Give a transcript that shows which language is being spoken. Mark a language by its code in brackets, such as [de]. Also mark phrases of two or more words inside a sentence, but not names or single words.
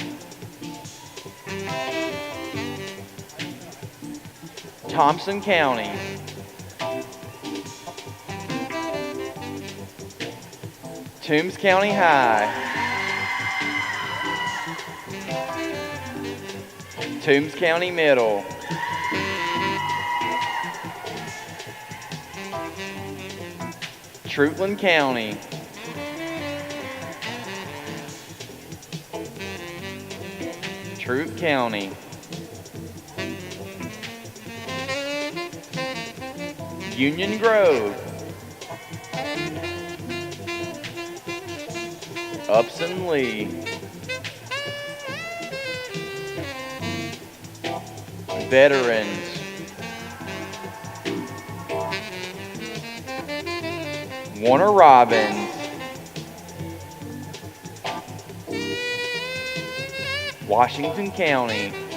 [en] Thompson County, Toombs County High, Toombs County Middle, Trutland County, Troup County, Union Grove, Upson Lee, Veterans, Warner Robins, Washington County,